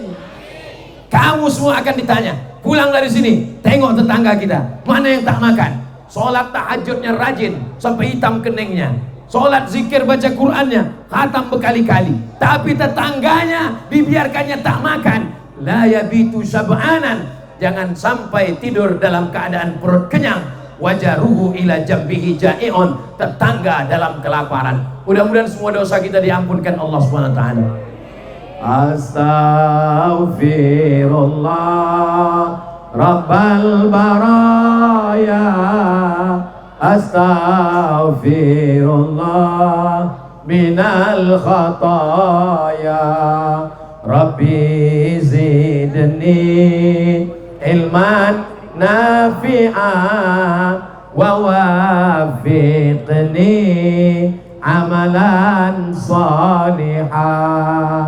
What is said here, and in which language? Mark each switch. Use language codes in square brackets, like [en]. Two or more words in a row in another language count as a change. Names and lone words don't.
[id] Kamu semua akan ditanya. Pulang dari sini, tengok tetangga kita, mana yang tak makan. Sholat tahajudnya rajin sampai hitam keningnya. Sholat zikir baca Qur'annya khatam berkali-kali, tapi tetangganya dibiarkannya tak makan. [ar] لا يبيت شبعان, [id] jangan sampai tidur dalam keadaan perut kenyang. [ar] وجاره إلى جنبه جائع, [id] tetangga dalam kelaparan. Mudah-mudahan semua dosa kita diampunkan Allah [ar] سبحانه وتعالى. أستغفر الله رب البرايا, أستغفر الله من الخطايا رب زدني علما نافعا ووفقني عملا صالحا.